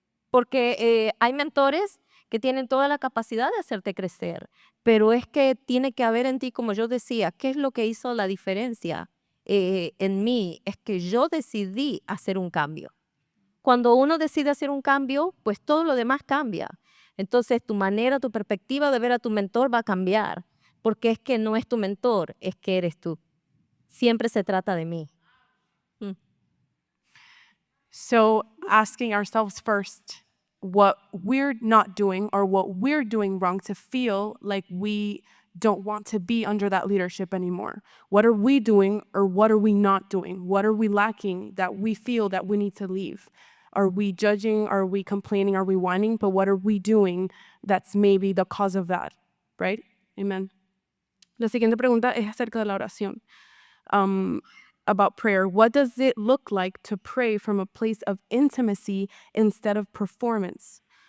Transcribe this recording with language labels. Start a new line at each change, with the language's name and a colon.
Spanish: Porque hay mentores que tienen toda la capacidad de hacerte crecer, pero es que tiene que haber en ti, como yo decía, ¿qué es lo que hizo la diferencia en mí? Es que yo decidí hacer un cambio. Cuando uno decide hacer un cambio, pues todo lo demás cambia. Entonces tu manera, tu perspectiva de ver a tu mentor va a cambiar, porque es que no es tu mentor, es que eres tú. Siempre se trata de mí.
English: So asking ourselves first what we're not doing or what we're doing wrong to feel like we don't want to be under that leadership anymore. What are we doing or what are we not doing? What are we lacking that we feel that we need to leave? Are we judging? Are we complaining? Are we whining? But what are we doing that's maybe the cause of that? Right? Amen.
Spanish: La siguiente pregunta es acerca de la oración.
English: About prayer. What does it look like to pray from a place of intimacy instead of performance?